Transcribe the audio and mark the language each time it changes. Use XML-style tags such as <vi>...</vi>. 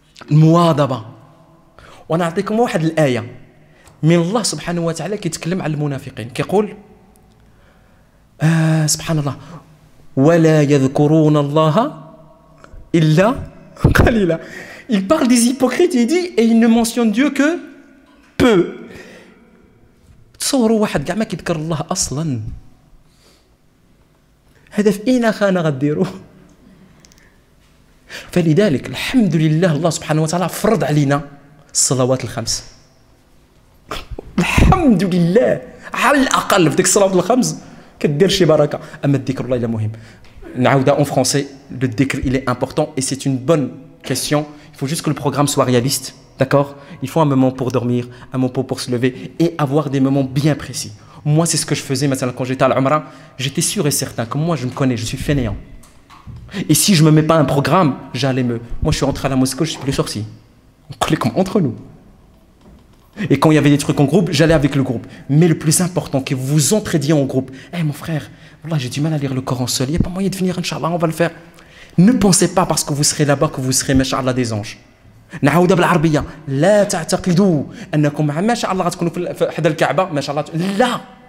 <ar>المواظبه وانا نعطيكم واحد الايه من الله سبحانه وتعالى كيتكلم على المنافقين كيقول سبحان الله ولا يذكرون الله إلا قليلا.</ar> <fr>Il parle des hypocrites et il dit et il ne mentionne Dieu que peu.</fr> <ar>تصوروا واحد كاع ما كيذكر الله اصلا هذا في اين خانه غديروه. فلذلك الحمد لله الله سبحانه وتعالى فرض علينا الصلوات الخمس. الحمد لله على الاقل في ديك الصلوات الخمس كدير شي بركه. اما الذكر الله الا مهم. نعاودها</ar> <fr>en français, le dhikr il est important et c'est une bonne question. Il faut juste que le programme soit réaliste, d'accord? Il faut un moment pour dormir, un moment pour se lever et avoir des moments bien précis. Moi c'est ce que je faisais maintenant quand j'étais à l'Umrah, j'étais sûr et certain que moi je me connais, je suis fainéant. Et si je me mets pas un programme, j'allais me... Moi je suis rentré à la mosquée, je suis plus sorti. On collait comme entre nous. Et quand il y avait des trucs en groupe, j'allais avec le groupe. Mais le plus important, que vous vous entraidiez en groupe. Eh mon frère, voilà, j'ai du mal à lire le Coran seul. Il n'y a pas moyen de venir, Inch'Allah, on va le faire. Ne pensez pas parce que vous serez là-bas que vous serez, Masha'Allah, des anges.</fr> <ar>نعاودها بالعربية. لا تعتقدوا أنكم ما شاء الله غتكونوا في حدا الكعبة ما شاء الله. لا.</ar>